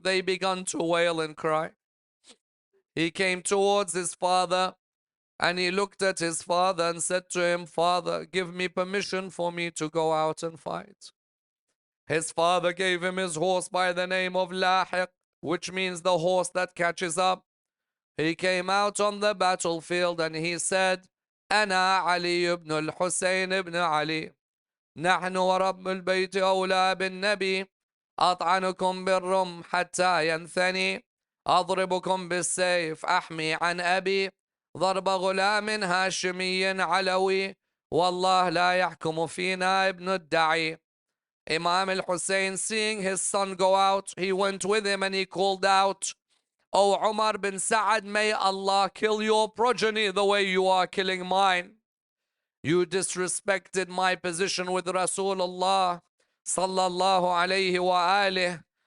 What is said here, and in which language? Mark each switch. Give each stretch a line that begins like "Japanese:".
English: They began to wail and cry. He came towards his father and he looked at his father and said to him, Father, give me permission for me to go out and fight. His father gave him his horse by the name of Lahiq, which means the horse that catches up. He came out on the battlefield and he said,
Arabic: أنا علي بن الحسين بن علي نحن ورب البيت أولى بالنبي أطعنكم بالرمح حتى ينثني أضربكم بالسيف أحمي عن أبي ضرب غلام هاشمي علوي والله لا يحكم فينا ابن الدعي.
English: Imam al-Hussein, seeing his son go out, he went with him and he called out, O Umar bin Sa'ad, may Allah kill your progeny the way you are killing mine. You disrespected my position with Rasulullah sallallahu alayhi wa alih.